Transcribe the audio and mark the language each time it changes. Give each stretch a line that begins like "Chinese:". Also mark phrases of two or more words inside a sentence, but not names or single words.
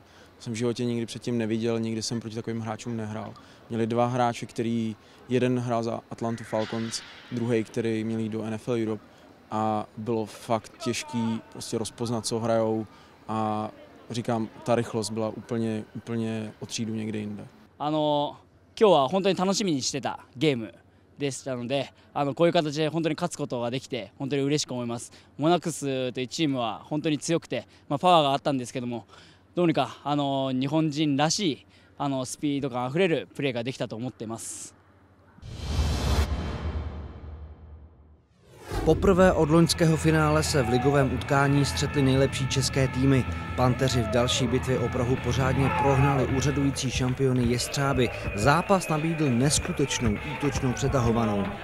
Czech: Jsem v životě nikdy předtím neviděl, nikdy jsem proti takovým hráčům nehrál. Měli 2 hráče, který jeden hrál za Atlanta Falcons, druhý, který měl jít do NFL Europe a bylo fakt těžký prostě rozpoznat, co hrajou a říkám, ta rychlost byla úplně o třídu někde jinde.
Japanese: 今日は本当に楽しみにしてたゲームでしたので、こういう形で本当に勝つことができて本当に嬉しく思います。モナックスというチームは本当に強くて、パワーがあったんですけども、どうにか日本人らしいスピード感あふれるプレーができたと思っています。
Czech: Poprvé od loňského finále se v ligovém utkání střetly nejlepší české týmy. Panteři v další bitvě o Prahu pořádně prohnali úřadující šampiony Jestřáby. Zápas nabídl neskutečnou útočnou přetahovanou.